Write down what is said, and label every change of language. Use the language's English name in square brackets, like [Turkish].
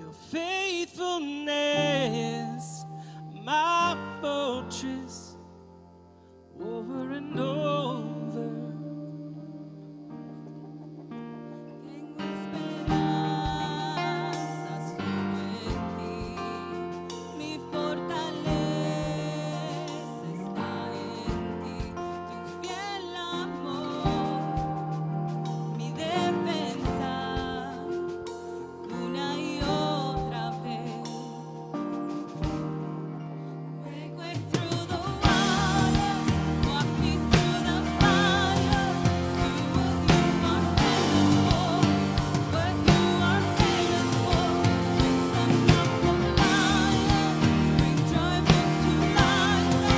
[English] faithfulness, my fortress, over and over. [Spanish] Tengo esperanza solo en ti, mi fortaleza está en ti, tu fiel amor, mi defensa, una y otra vez. [English] Make way through the waters, walk me through the fire. Do what you are famous for, what you are famous for. With the mouth of lions, bring dry bones to life.